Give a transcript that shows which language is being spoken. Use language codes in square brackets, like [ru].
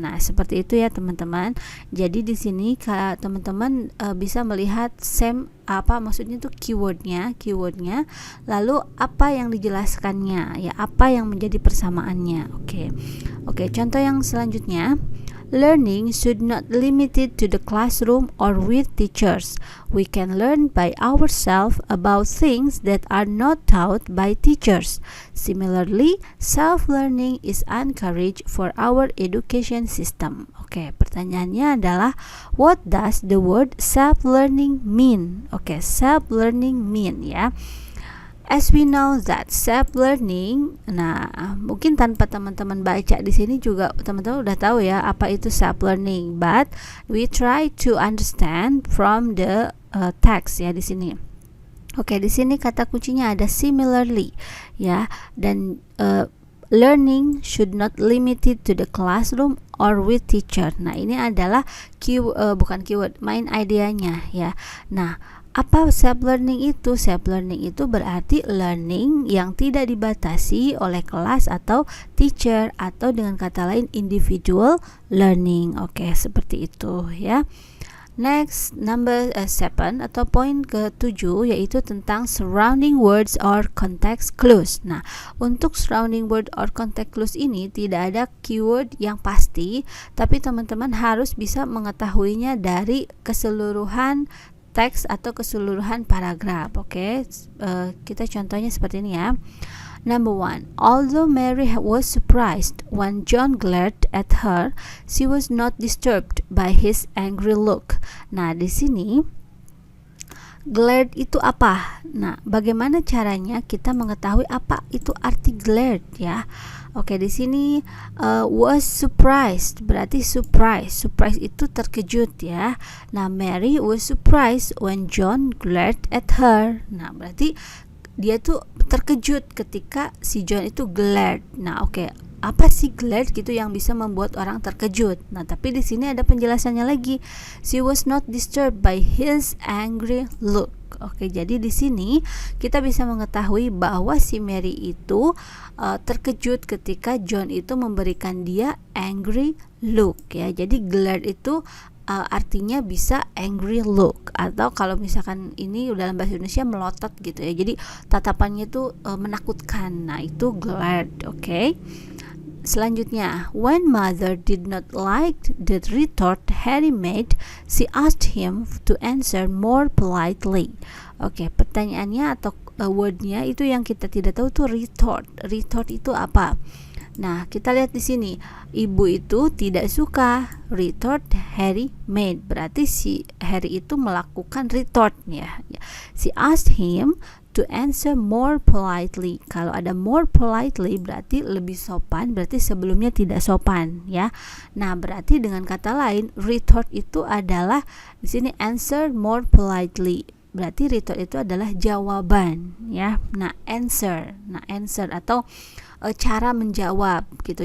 [id] Nah, seperti itu ya teman-teman. Jadi di sini teman-teman bisa melihat same apa maksudnya itu keywordnya, lalu apa yang dijelaskannya ya, apa yang menjadi persamaannya. Oke, contoh yang selanjutnya. [en] Learning should not limited to the classroom or with teachers. We can learn by ourselves about things that are not taught by teachers. Similarly, self-learning is encouraged for our education system. [id] Oke, pertanyaannya adalah [en] what does the word self-learning mean? [id] Oke, self-learning mean ya. [en] As we know that self-learning, [id] nah mungkin tanpa teman-teman baca di sini juga teman-teman udah tahu ya apa itu self-learning, [en] but we try to understand from the text [id] ya di sini. Oke, di sini kata kuncinya ada similarly ya, dan [en] learning should not limited to the classroom or with teacher. [id] Nah, ini adalah bukan keyword, main idenya ya. Nah, apa self-learning itu? Self-learning itu berarti learning yang tidak dibatasi oleh kelas atau teacher, atau dengan kata lain individual learning. Oke, seperti itu ya. Next, number 7 atau poin ke-7 yaitu tentang surrounding words or context clues. Nah, untuk surrounding word or context clues ini tidak ada keyword yang pasti, tapi teman-teman harus bisa mengetahuinya dari keseluruhan teks atau keseluruhan paragraf. Oke. Kita contohnya seperti ini ya. [en] Number 1. Although Mary was surprised when John glared at her, she was not disturbed by his angry look. [id] Nah, di sini glared itu apa? Nah, bagaimana caranya kita mengetahui apa itu arti glared ya? Oke, di sini was surprised, berarti surprise. Surprise itu terkejut ya. Nah, [en] Mary was surprised when John glared at her. [id] Nah, berarti dia tuh terkejut ketika si John itu glared. Nah, oke. Apa sih glared gitu yang bisa membuat orang terkejut? Nah, tapi di sini ada penjelasannya lagi. [en] She was not disturbed by his angry look. [id] Oke, jadi di sini kita bisa mengetahui bahwa si Mary itu terkejut ketika John itu memberikan dia angry look ya. Jadi glared itu artinya bisa angry look, atau kalau misalkan ini dalam bahasa Indonesia melotot gitu ya. Jadi tatapannya itu menakutkan. Nah, itu glared, oke. [en] Selanjutnya, when mother did not like the retort Harry made, she asked him to answer more politely. [id] Oke, pertanyaannya atau wordnya itu yang kita tidak tahu tuh retort. Retort itu apa? Nah, kita lihat di sini, ibu itu tidak suka [en] retort Harry made. [id] Berarti si Harry itu melakukan retort ya. [en] She asked him to answer more politely. [id] Kalau ada more politely berarti lebih sopan, berarti sebelumnya tidak sopan ya. Nah, berarti dengan kata lain retort itu adalah di sini [en] answer more politely. [id] Berarti retort itu adalah jawaban ya. Nah, answer atau cara menjawab gitu.